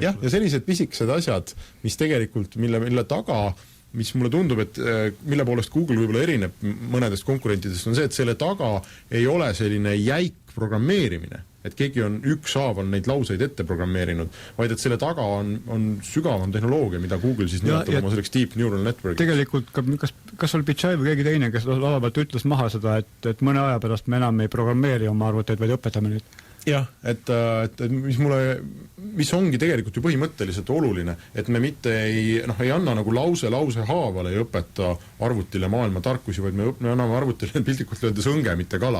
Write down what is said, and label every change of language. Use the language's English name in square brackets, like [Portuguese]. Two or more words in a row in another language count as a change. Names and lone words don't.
[Estonian] Ja sellised pisikesed asjad, mis tegelikult, mille taga, mis mulle tundub, et mille poolest Google võib-olla erineb mõnedest konkurentidest, on see, et selle taga ei ole selline jäik programmeerimine, et keegi on ükshaaval neid lauseid ette programmeerinud, vaid et selle taga on sügavam tehnoloogia, mida Google siis nimetab oma selleks [English] deep neural network. [Estonian] Tegelikult, kas oli Pichai või keegi teine, kes laevalt ütles maha seda, et mõne aja pärast me enam ei programmeeri oma arvuteid, vaid õpetame nüüd? Jah, et mis ongi tegelikult ju põhimõtteliselt oluline, et me mitte ei anna nagu lause haavale ja õpeta arvutile maailma tarkusi, vaid me anname arvutile piltlikult öeldes õnge, mitte kala.